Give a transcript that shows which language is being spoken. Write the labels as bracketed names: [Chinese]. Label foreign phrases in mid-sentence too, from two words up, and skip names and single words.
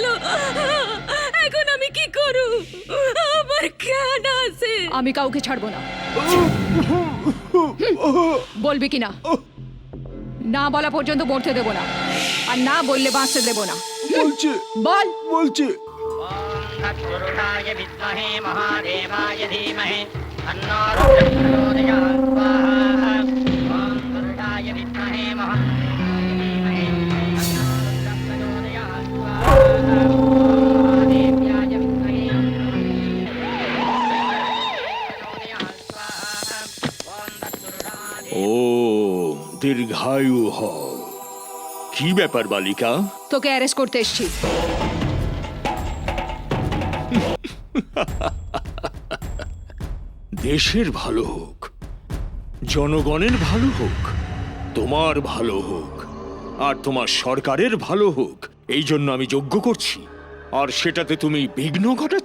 [Bangla] এখন আমি কি করু? আমার জ্ঞান আছে। আমি কাউকে ছাড়বো না। বলবি কি না? না বলা পর্যন্ত মরতে দেবো না, আর না বললে বাঁচতে দেবো না। বলছে বল। বলছে [Sanskrit] तत्पुरुषाय विद्महे महादेवाय धीमहि तन्नो रुद्रः स्वाहा। ॐ पुरुषाय विद्महे महादेवाय धीमहि तन्नो रुद्रः स्वाहा। महादेव्याय विद्महे [Bangla] ও দীর্ঘায়ু হও। কি ব্যাপার বালিকা? তোকে অ্যারেস্ট করতে এসেছি। দেশের ভালো হোক, জনগণের ভালো হোক, তোমার ভালো হোক, আর তোমার সরকারের ভালো হোক, এই জন্য আমি যজ্ঞ করছি, আর সেটাতে তুমি বিঘ্ন ঘটাচ্ছ।